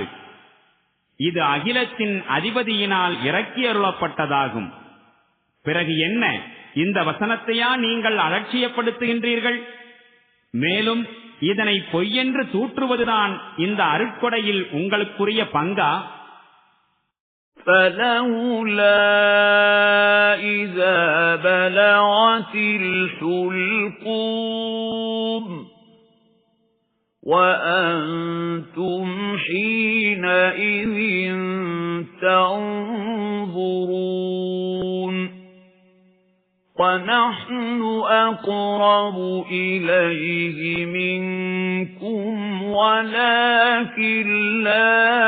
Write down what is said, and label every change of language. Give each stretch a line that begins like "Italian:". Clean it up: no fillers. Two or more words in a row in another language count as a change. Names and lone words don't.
Tamil: இது அகிலத்தின் அதிபதியினால் இறக்கியருளப்பட்டதாகும். பிறகு என்ன, இந்த வசனத்தையா நீங்கள் அலட்சியப்படுத்துகின்றீர்கள்? மேலும் இதனை பொய்யென்று தூற்றுவதுதான் இந்த அருட்கொடையில் உங்களுக்குரிய பங்கா?
Arabic: فَلَوْلَا إِذَا بَلَغَتِ الْحُلْقُومَ وَأَنْتُمْ حِينَئِذٍ تَنظُرُونَ وَنَحْنُ أَقْرَبُ إِلَيْهِ مِنكُمْ وَلَكِنْ لَا